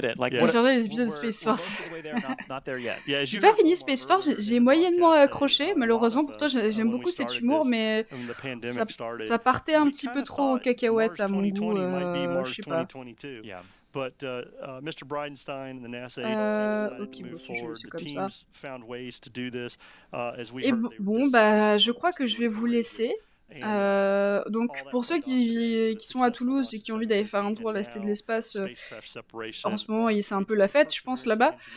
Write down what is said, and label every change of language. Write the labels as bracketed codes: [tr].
[fr] J'ai chargé les épisodes de Space Force. J'ai pas fini Space Force, j'ai moyennement accroché, malheureusement. Pourtant, j'aime beaucoup cet humour, mais ça partait un petit peu trop aux cacahuètes à mon goût, je sais pas. [en] But Mr. Bridenstine and the NASA agency decided to move forward. The teams found ways to do this. As we heard, [fr] bon, bah, je crois que je vais vous laisser. Donc, pour ceux qui sont à Toulouse et qui ont envie d'aller faire un tour à la Cité de l'Espace, en ce moment, c'est un peu la fête, je pense, là-bas.